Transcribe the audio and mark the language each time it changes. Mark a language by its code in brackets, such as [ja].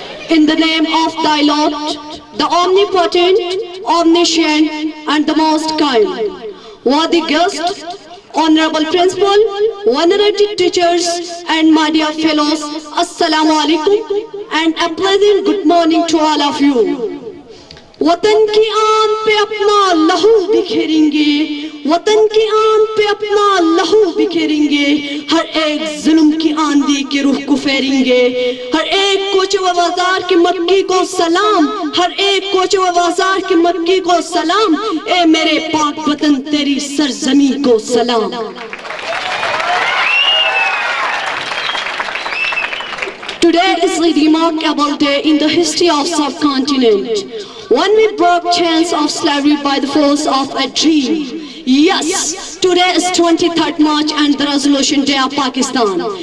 [en] In the name of thy Lord, the omnipotent, omniscient, and the most kind. Worthy guest, honorable principal, venerated teachers, and my dear fellows, Assalamu alaikum, and a pleasant good morning to all of you. [hi] वतन की आन पे अपना लहू बिखेरेंगे, वतन की आन पे अपना लहू बिखेरेंगे, हर एक जुल्म की आंधी के रुख को फेरेंगे, हर एक कोचे व बाजार के मक्की को सलाम, हर एक कोचे व बाजार के मक्की को सलाम, ए मेरे पाक वतन तेरी सरजमी को सलाम। [en] Today is a remarkable day in the history of subcontinent, when we broke chains of slavery by the force of a dream. Yes, today is 23rd March and the Resolution Day of Pakistan.